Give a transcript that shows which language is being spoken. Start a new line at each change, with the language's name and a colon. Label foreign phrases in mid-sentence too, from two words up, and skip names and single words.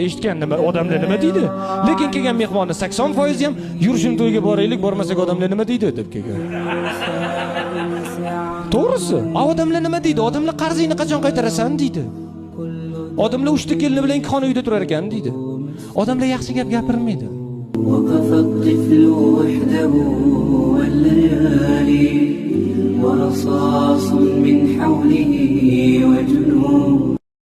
Uzbek: Eshitgan nima odamlar nima deydi? Lekin kelgan mehmonni 80% ham yurishim to'yga boraylik, bormasak odamlar nima deydi deb kelgan. To'g'risi, odamlar nima deydi? Odamlar qarzingni qachon qaytarasan deydi. Odamlar 3 ta kelini bilan 2 xona uyda turar ekan deydi. Odamlar yaxshi gap gapirmaydi.
Arabic: وقف الطفل وحده والليالي ورصاص من حوله وجنون